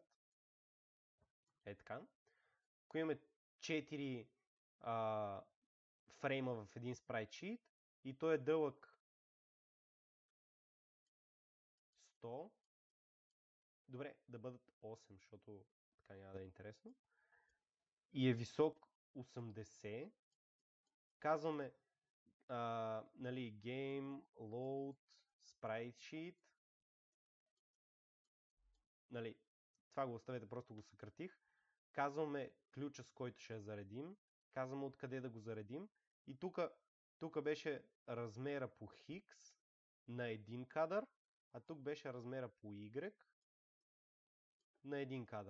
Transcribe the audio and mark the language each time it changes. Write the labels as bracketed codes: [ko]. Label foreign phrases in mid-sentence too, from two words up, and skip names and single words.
[bg] Е така. Ако имаме 4 фрейма в един SpriteSheet и той е дълъг 100, добре, да бъдат 8, защото така няма да е интересно, и е висок 80, казваме нали, game, load, SpriteSheet, нали, това го оставете, просто го съкратих, казваме ключа, с който ще я заредим, казваме откъде да го заредим и тук беше размера по X на един кадър, а тук беше размера по Y на един кадър.